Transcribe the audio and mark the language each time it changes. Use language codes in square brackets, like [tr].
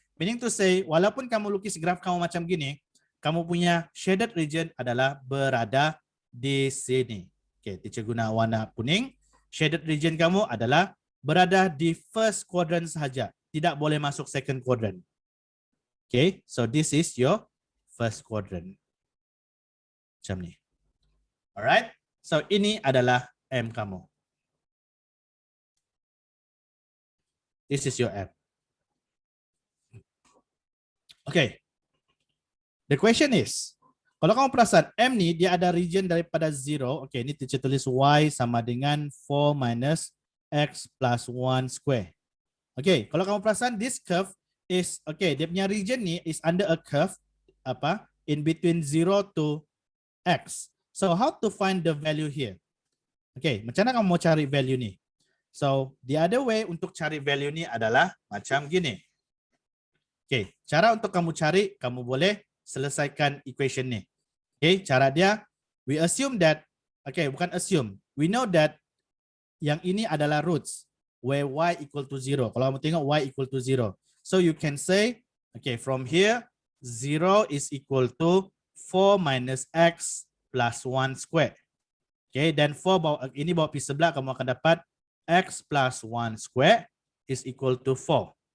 [en] Meaning to say, [ms] walaupun kamu lukis graf kamu macam gini, kamu punya shaded region adalah berada di sini. Okay, teacher guna warna kuning. Shaded region kamu adalah berada di first quadrant sahaja. Tidak boleh masuk second quadrant. [en] Okay, so this is your first quadrant. [ms] Macam ni. Alright, so ini adalah M kamu. [en] This is your M. [ms] Okay. [en] The question is, [ms] kalau kamu perasan M ni dia ada region daripada 0. Okay, ini teacher tulis Y sama dengan 4 minus X plus 1 square. [en] Okay, [ms] kalau kamu perasan [en] this curve is, okay, [ms] dia punya [en] region ni is under a curve, apa, in between 0 to X. So how to find the value here? [ms] Okay, macam mana kamu mau cari value ni? So, the other way untuk cari value ni adalah macam gini. Okay, cara untuk kamu cari, kamu boleh selesaikan equation ni. [en] Okay, cara dia, we assume that, okay, [ms] bukan assume, [en] we know that [ms] yang ini adalah [en] roots, where y equal to 0. [ms] Kalau kamu tengok y equal to 0. [en] So, you can say, okay, from here, 0 is equal to 4 minus x plus 1 square. [ms] Okay, dan 4 bawa, ini bawa pergi sebelah, kamu akan dapat [en] x plus 1 square is equal to 4.